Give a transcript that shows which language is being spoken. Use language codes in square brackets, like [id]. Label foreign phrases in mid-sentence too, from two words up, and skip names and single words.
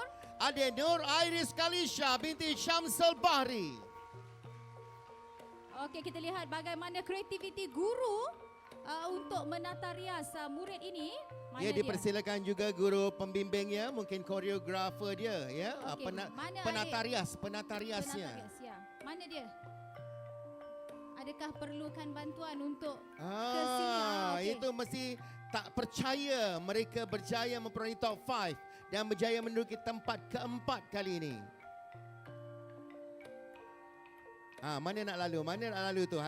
[ms] Ada Nur Iris Kalisha binti Syamsul Bahri. okey, kita lihat bagaimana kreativiti guru untuk menata rias murid ini. Mana Ya, dia? dipersilakan juga guru pembimbingnya, mungkin koreografer dia, ya, Okey, mana penata adik? rias, penata riasnya. Penata rias, ya. Mana dia? Adakah perlukan bantuan untuk ke sini? Okey. Itu mesti tak percaya mereka berjaya memperolehi top 5 dan berjaya menduduki tempat keempat kali ini. Mana nak lalu? Mana nak lalu tu?